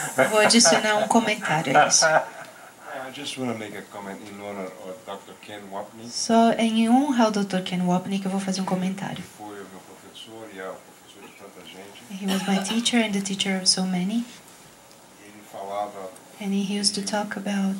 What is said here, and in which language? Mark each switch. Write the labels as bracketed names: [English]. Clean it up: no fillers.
[Portuguese] Vou adicionar um comentário a isso. [English] I just want to make a comment in honor of Dr. Ken Wapnick. [Portuguese] Só em honra ao Dr. Ken Wapnick eu vou fazer um comentário. Foi o meu professor e é o professor de tanta gente. [English] He was my teacher and the teacher of so many. [Portuguese] Ele falava [English] And he used to talk about.